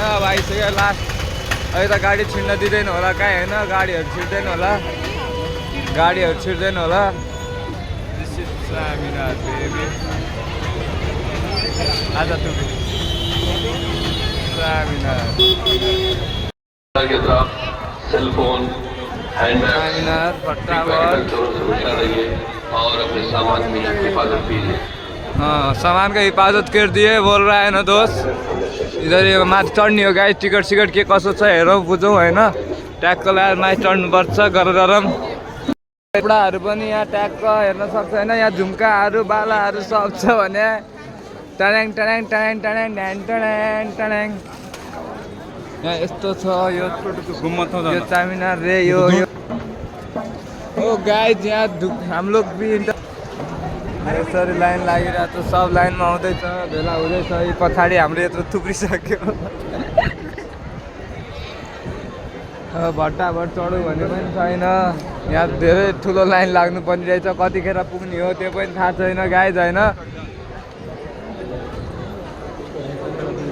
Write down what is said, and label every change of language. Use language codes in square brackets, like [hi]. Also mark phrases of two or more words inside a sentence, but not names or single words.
[ne] अब आइसक्यो लास्ट, अहिले त गाडी छिर्न दिँदैन होला कहीँ होइन, गाडीहरू छिर्दैन होला, [en] this is Chaminar baby. [hi] आज टुपी चामीनार, सेलफोन, चामीनार फटाफट और अपने सामान की हिफाजत कीजिए। हाँ, सामान का हिफाजत कर दिए बोल रहा है ना दोस्त। [ne] इधर यो माथि चढ्ने हो गाइस, टिकट सिकट के कसो छ हेरौँ बुझौँ होइन। ट्यागको लगाएर माथि चढ्नुपर्छ गरम। कपडाहरू पनि यहाँ ट्यागको हेर्न सक्छ होइन। यहाँ झुम्काहरू बालाहरू सब छ भने टड्याङ टड्याङ टड्याङ टड्याङ ढ्याङ टड्याङ टड्याङ। यहाँ यस्तो छ यो चामीनार रे यो ओ गाइस। यहाँ [hi] हम लोग भी [ne] यसरी लाइन लागिरहेको छ, सब लाइनमा आउँदैछ, भेला हुँदैछ। यी पछाडि हाम्रो यत्रो थुप्रिसक्यो। भट्टाभट चढौँ भने पनि छैन, यहाँ धेरै ठुलो लाइन लाग्नु पर्ने रहेछ। कतिखेर पुग्ने हो त्यो पनि थाहा छैन गाइज होइन।